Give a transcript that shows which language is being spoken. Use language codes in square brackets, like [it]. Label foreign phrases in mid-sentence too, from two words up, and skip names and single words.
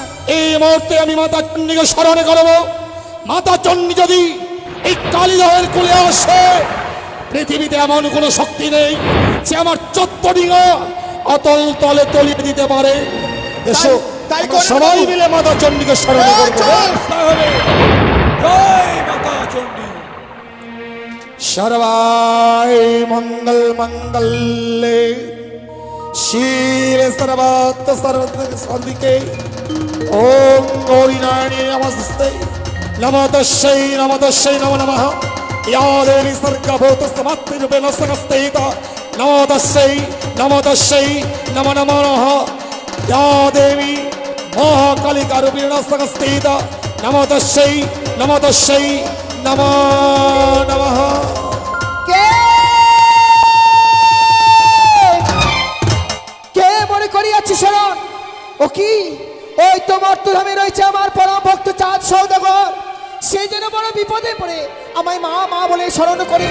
[bn] এই মুহূর্তে আমি মাতা চণ্ডীকে স্মরণ করব। মাতা চণ্ডী যদি এই কালিদাহের কোলে আসে, পৃথিবীতে এমন কোনো শক্তি নেই যে আমার 14 ডিঙা অতল তলে তলিয়ে দিতে পারে। এসো তাই আমরা করেন সবাই বাবু। মিলে মাতা চণ্ডীকে স্মরণ এই করব। চল। তাহলে জয় মাতা চণ্ডী। [sa] सर्वाय मंगल मंगल्ये शिवे सर्वात् सर्वसाधिके ओम गौरी नारायणी नमस्ते नमो तस्यै नमो नमः या देवी सर्गभूतस्तमात्रिरूपेण संस्थिता नमो तस्यै नमो नमः या देवी महाकालिकारूपेण संस्थिता नमो तस्यै नमो नमः। [bn] কে মনে করিয়াছি শরণ? ও কি? ওই তো মর্তধামে রয়েছে আমার পরম ভক্ত চাঁদ সৌদাগর। সেই যেন বড় বিপদে পড়ে আমায় মা মা বলে স্মরণ করে।